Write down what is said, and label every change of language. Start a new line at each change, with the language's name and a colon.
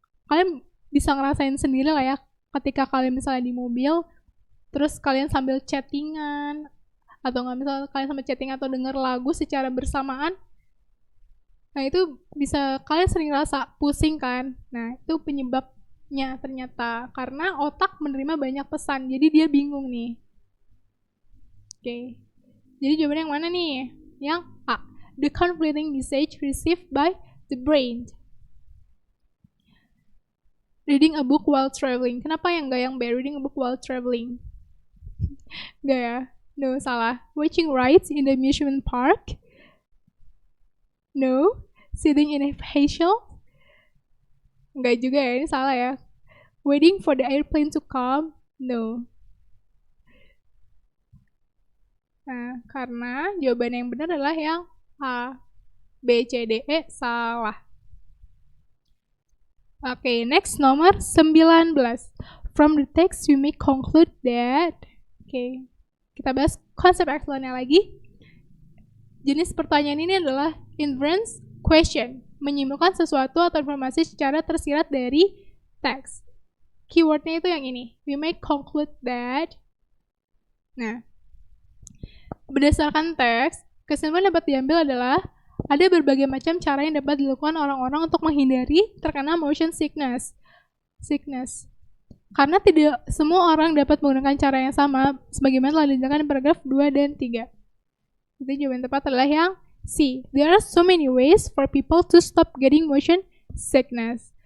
Indonesian: Kalian bisa ngerasain sendiri lah ya, ketika kalian misalnya di mobil, terus kalian sambil chattingan, atau nggak misalnya kalian sambil chatting atau denger lagu secara bersamaan, nah itu bisa kalian sering rasa pusing kan. Nah itu penyebabnya ternyata karena otak menerima banyak pesan, jadi dia bingung nih. Oke. Jadi jawabannya yang mana nih? Yang A.
English: The conflicting message received by the brain. Reading a book while traveling.
Indonesian: Kenapa yang enggak yang B?
English: Reading a book while traveling.
Indonesian: Enggak ya?
English: No,
Indonesian: salah.
English: Watching rides in the amusement park. No. Sitting in a facial.
Indonesian: Enggak juga ya, ini salah ya.
English: Waiting for the airplane to come. No.
Indonesian: Nah, karena jawaban yang benar adalah yang A. B, C, D, E salah. Oke, next nomor 19.
English: From the text we may conclude that.
Indonesian: Oke, kita bahas konsep excellent-nya lagi. Jenis pertanyaan ini adalah inference question, menyimpulkan sesuatu atau informasi secara tersirat dari teks. Keywordnya itu yang ini.
English: We may conclude that.
Indonesian: Nah, berdasarkan teks, kesimpulan dapat diambil adalah ada berbagai macam cara yang dapat dilakukan orang-orang untuk menghindari terkena motion sickness. Karena tidak semua orang dapat menggunakan cara yang sama, sebagaimana telah dijelaskan di paragraf 2 dan 3. Jadi jawaban tepat adalah yang C.
English: There are so many ways for people to stop getting motion sickness.